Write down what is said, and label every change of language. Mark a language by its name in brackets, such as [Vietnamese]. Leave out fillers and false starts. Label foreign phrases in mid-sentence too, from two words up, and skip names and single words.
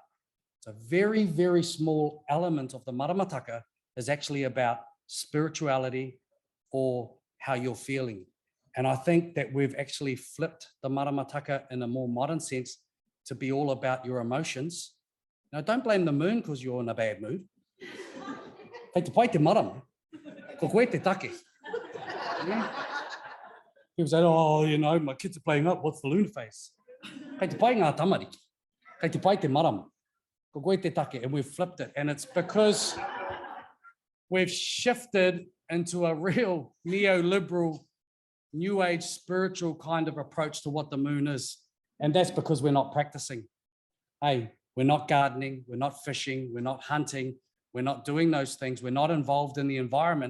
[English] It's a very, very small element of the Maramataka is actually about spirituality or how you're feeling. And I think that we've actually flipped the Maramataka in a more modern sense to be all about your emotions. Now, don't blame the moon because you're in a bad mood. [Māori] Kei te pai te marama, ko koe te take. [English] Yeah. People say, oh, you know, my kids are playing up, what's the lunar phase? [Māori] Kei te pai ngā tamariki, kei te pai te marama, ko koe te take, [English] and we've flipped it. And it's because we've shifted into a real neoliberal, new age spiritual kind of approach to what the moon is. And that's because we're not practicing. Hey, we're not gardening, we're not fishing, we're not hunting, we're not doing those things, we're not involved in the environment.